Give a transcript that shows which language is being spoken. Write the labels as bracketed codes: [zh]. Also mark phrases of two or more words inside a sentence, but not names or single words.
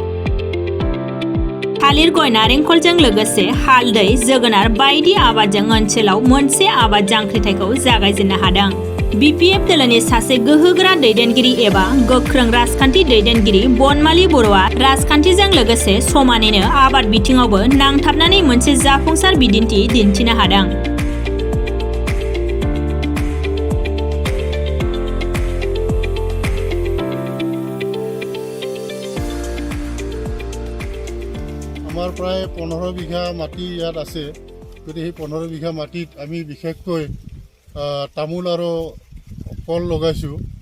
[brx] थालिर गय नारेंखलजों लोगोसे हालदै जोगोनार बायदि आबादजों ओनसोलाव मोनसे आबाद जांख्रिथायखौ जागायजेननो हादों। बिपिएफ दोलोनि सासे गोहोगोरा दैदेनगिरि एबा गोख्रों राजखान्थि दैदेनगिरि बनमालि बर'आ राजखान्थिजों लोगोसे समानैनो आबाद बिथिङावबो नांथाबनानै मोनसे जाफुंसार बिदिन्थि दिन्थिनो हादों। [as] আমাৰ প্ৰায় 15 বিঘা মাটি ইয়াত আছে। গতিকে সেই 15 বিঘা মাটিত আমি বিশেষকৈ তামোল আৰু কল লগাইছোঁ।